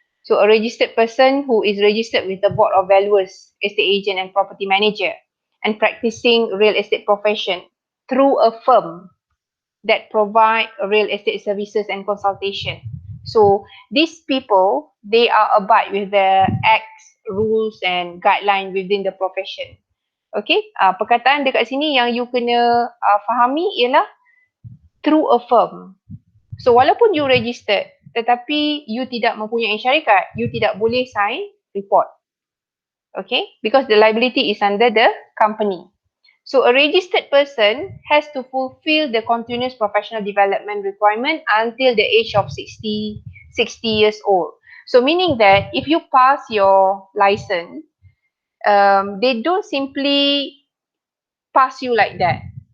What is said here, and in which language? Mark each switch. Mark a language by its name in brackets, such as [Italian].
[English] So a registered person who is registered with the Board of Valuers, estate agent and property manager, and practicing real estate profession through a firm that provide real estate services and consultation. So these people, they are abide with the acts, rules and guideline within the profession. [Malay] Okay, perkataan dekat sini yang you kena fahami ialah [English] through a firm. [Malay] So walaupun you registered, tetapi you tidak mempunyai syarikat, you tidak boleh sign report. [English] Okay, because the liability is under the company. So a registered person has to fulfill the continuous professional development requirement until the age of 60 years old. So meaning that if you pass your license, they don't simply pass you like that.